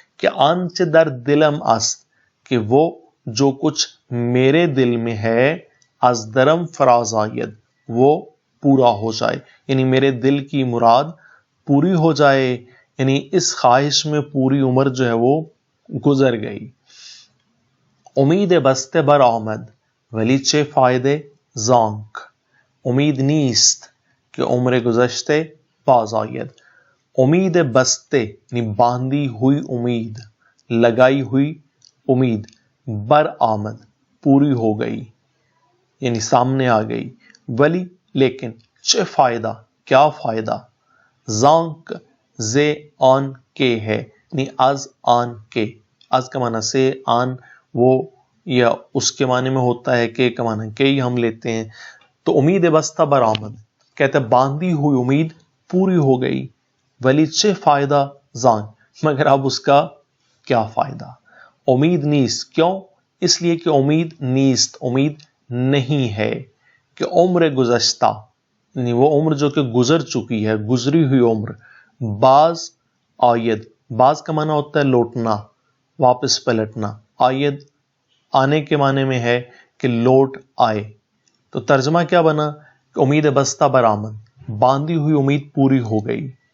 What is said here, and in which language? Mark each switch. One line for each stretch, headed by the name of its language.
Persian: کہ آنچ در دلم است
Urdu: کہ وہ جو کچھ میرے دل میں ہے.
Persian: از درم فراز آید
Urdu: وہ پورا ہو جائے یعنی میرے دل کی مراد پوری ہو جائے یعنی اس خواہش میں پوری عمر جو ہے وہ گزر گئی.
Persian: امید بسته بر آمد ولی چه فایده زانک. امید نیست کہ عمر گذشته باز آید. امید بستے
Urdu: یعنی باندھی ہوئی امید لگائی ہوئی امید.
Persian: بر آمد
Urdu: پوری ہو گئی یعنی سامنے آ گئی. ولی لیکن
Persian: چه فائدہ
Urdu: کیا فائدہ. زانک زے آن کے ہے یعنی از آن کے. از کا معنی سے آن وہ یا اس کے معنی میں ہوتا ہے کہ کا معنی کہ ہی ہم لیتے ہیں. تو
Persian: امید بستہ برآمد
Urdu: کہتے ہیں باندھی ہوئی امید پوری ہو گئی.
Persian: ولی چه فائدہ زان
Urdu: مگر اب اس کا کیا فائدہ.
Persian: امید نیست
Urdu: کیوں اس لیے کہ امید نیست امید نہیں ہے. کہ
Persian: عمر گزشتہ
Urdu: یعنی وہ عمر جو کہ گزر چکی ہے گزری ہوئی عمر. باز آید باز کا معنی ہوتا ہے لوٹنا واپس پلٹنا. آید آنے کے معنی میں ہے کہ لوٹ آئے. تو ترجمہ کیا بنا کہ
Persian: امید بستہ برآمد
Urdu: باندھی ہوئی امید پوری ہو گئی.